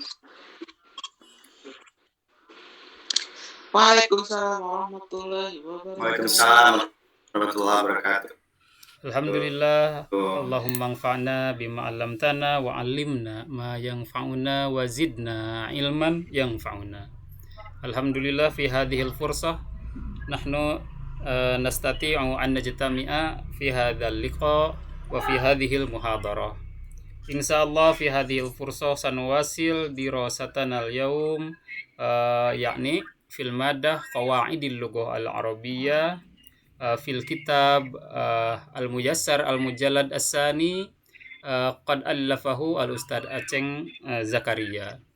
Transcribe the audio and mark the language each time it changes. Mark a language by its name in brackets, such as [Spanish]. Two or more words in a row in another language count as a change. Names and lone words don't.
[Arabic] وعليكم السلام ورحمة الله وبركاته. وعليكم السلام ورحمة الله وبركاته. الحمد لله، اللهم انفعنا بما علمتنا وعلمنا ما ينفعنا وزدنا علما ينفعنا. الحمد لله في هذه الفرصة نحن نستطيع أن نجتمع في هذا اللقاء وفي هذه المحاضرة. إن شاء الله في هذه الفرصة سنواصل دراستنا اليوم yakni في المادة قواعد اللغة العربية في الكتاب الميسر المجلد الثاني قد ألفه الأستاذ Aceng Zakaria.